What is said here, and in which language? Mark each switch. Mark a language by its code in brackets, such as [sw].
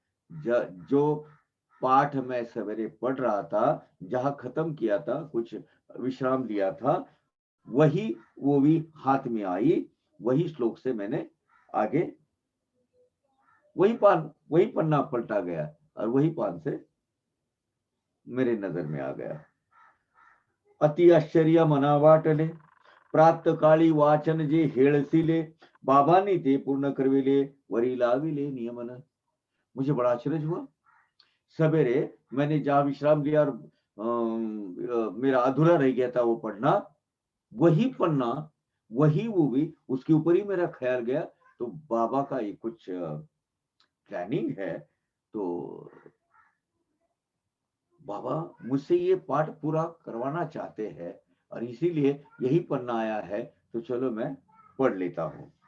[hi] जो पाठ मैं सवेरे पढ़ रहा था, जहां खत्म किया था, कुछ विश्राम लिया था, वही ओवी हाथ में आई, वही श्लोक से मैंने आगे वही पन्ना पलटा गया और वही पान से मेरे नजर में आ गया। [mr] अति आश्चर्य मना वाटले, प्रातकाळी वाचन जे हेळसिले, बाबांनी ते पूर्ण करविले, वरी लाविले नियमन। [hi] मुझे बड़ा आश्चर्य हुआ। सवेरे मैंने जहां विश्राम लिया और मेरा अधूरा रह गया था वो पढ़ना, वही पन्ना, वही वो भी, उसके ऊपर ही मेरा ख्याल गया। तो बाबा का ये कुछ प्लानिंग है, तो बाबा मुझसे ये पाठ पूरा करवाना चाहते हैं और इसीलिए यही पन्ना आया है, तो चलो मैं पढ़ लेता हूं।